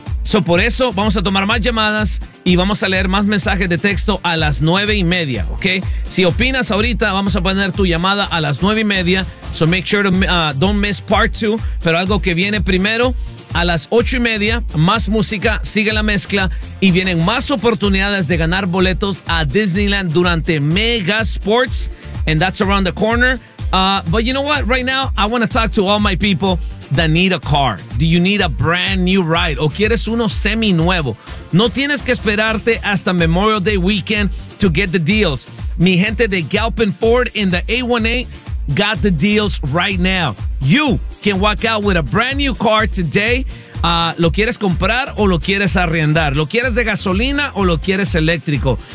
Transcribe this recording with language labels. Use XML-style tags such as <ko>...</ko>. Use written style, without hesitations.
<es>So por eso vamos a tomar más llamadas y vamos a leer más mensajes de texto a las 9:30, ¿ok? Si opinas ahorita, vamos a poner tu llamada a las 9:30.</es> <en>So make sure to don't miss part two.</en> <es>Pero algo que viene primero a las 8:30, más música, sigue la mezcla y vienen más oportunidades de ganar boletos a Disneyland durante Mega Sports.</es> <en>And that's around the corner. But you know what? Right now, I want to talk to all my people that need a car. Do you need a brand new ride?</en> <es>¿O quieres uno semi nuevo? No tienes que esperarte hasta</es> <en>Memorial Day weekend to get the deals.</en> <es>Mi gente de</es> <en>Galpin Ford in the 818 got the deals right now. You can walk out with a brand new car today.</en> <es>¿Lo quieres comprar o lo quieres arrendar? ¿Lo quieres de gasolina o lo quieres eléctrico?</es>